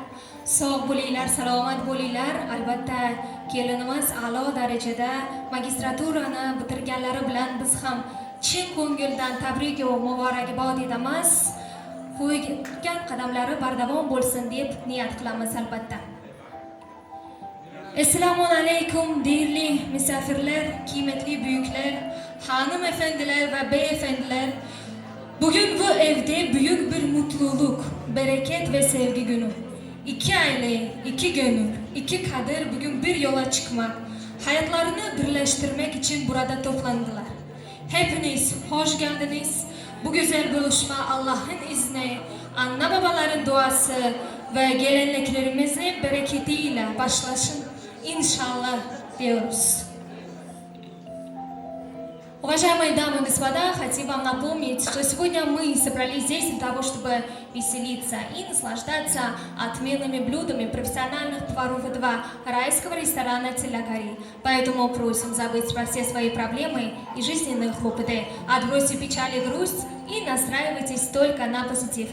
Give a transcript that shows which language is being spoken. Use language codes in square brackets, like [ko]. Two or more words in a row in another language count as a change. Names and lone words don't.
[uz] Sog' bo'linglar, salomat bo'linglar. Albatta, kelinimiz a'lo darajada magistraturani bitirganlari bilan biz ham chin ko'ngildan tabrik va muborakbod etamiz. Qo'ygan qadamlari bardavom bo'lsin deb niyat qilamiz albatta. [tr] Assalomu alaykum deyirli misafirlar, qiymatli buyuklar, xonim efendiler va beyefendiler. Bugün bu evde büyük bir mutluluk, bereket ve sevgi günü. İki aile, iki gönül, iki kader bugün bir yola çıkmak, hayatlarını birleştirmek için burada toplandılar. Hepiniz hoş geldiniz. Bu güzel buluşma Allah'ın izni, anne babaların duası ve geleneklerimizin bereketiyle başlasın inşallah diyoruz. [ru] Уважаемые дамы и господа, хотим вам напомнить, что сегодня мы собрались здесь для того, чтобы веселиться и наслаждаться отменными блюдами профессиональных поваров этого райского ресторана «Тилля Кори». Поэтому просим забыть про все свои проблемы и жизненные хлопоты, отбросьте печаль и грусть и настраивайтесь только на позитив.